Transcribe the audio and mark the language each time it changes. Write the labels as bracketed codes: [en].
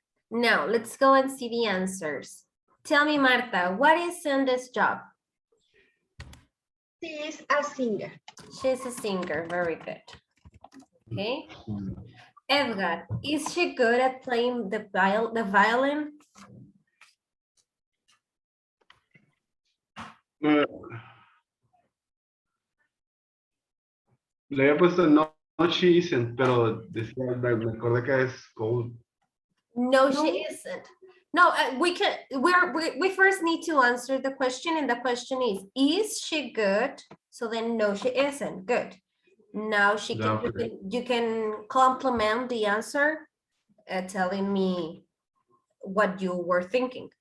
[en] Now let's go and see the answers. Tell me, Marta, what is Cindy's job? She is a singer. She's a singer. Very good. Okay. Edgar, is she good at playing the violin? [es] Eh, Le había puesto no, [en] no she isn't, [es] pero decía, me acordé que es cold. [en] No, No. she isn't. No, we first need to answer the question, and the question is she good? So then no, she isn't. Good. Now Yeah, okay. you can complement the answer, telling me what you were thinking.